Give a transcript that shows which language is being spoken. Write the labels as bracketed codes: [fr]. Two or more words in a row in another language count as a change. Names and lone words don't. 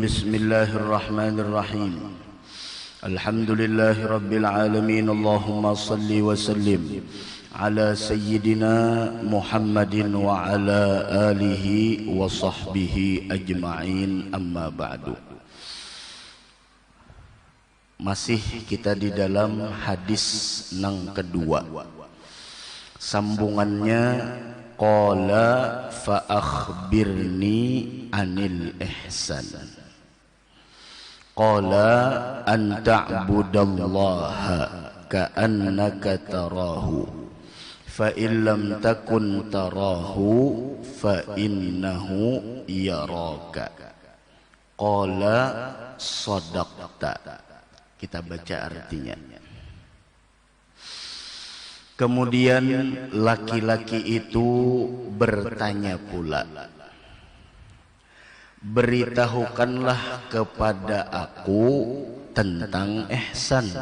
[ar] بسم الله الرحمن الرحيم. الحمد لله رب العالمين. اللهم صل وسلم على سيدنا محمد وعلى آله وصحبه أجمعين. أما بعد. [bjn] Masih kita di dalam hadis nang kedua. [ar] Sambungannya قال فأخبرني عن الإحسان. قال أن تعبد الله كأنك تراه فإن لم تكن تراه فإنه يراك. قال صدقت. [id] Kita baca artinya. Kemudian laki-laki itu bertanya pula, beritahukanlah kepada aku tentang ihsan.